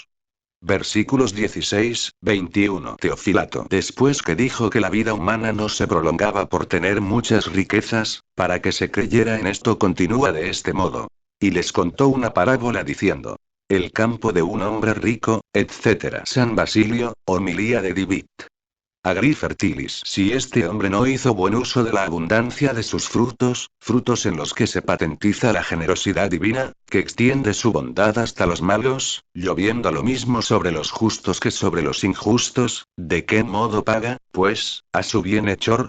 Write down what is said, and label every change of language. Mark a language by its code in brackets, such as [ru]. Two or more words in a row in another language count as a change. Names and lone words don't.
[es] Versículos 16, 21. Teofilato. Después que dijo que la vida humana no se prolongaba por tener muchas riquezas, para que se creyera en esto continúa de este modo. Y les contó una parábola diciendo: el campo de un hombre rico, etc. San Basilio, homilía de Divit. [la] Agri fertilis. [es] Si este hombre no hizo buen uso de la abundancia de sus frutos, frutos en los que se patentiza la generosidad divina, que extiende su bondad hasta los malos, lloviendo lo mismo sobre los justos que sobre los injustos, ¿de qué modo paga, pues, a su bienhechor?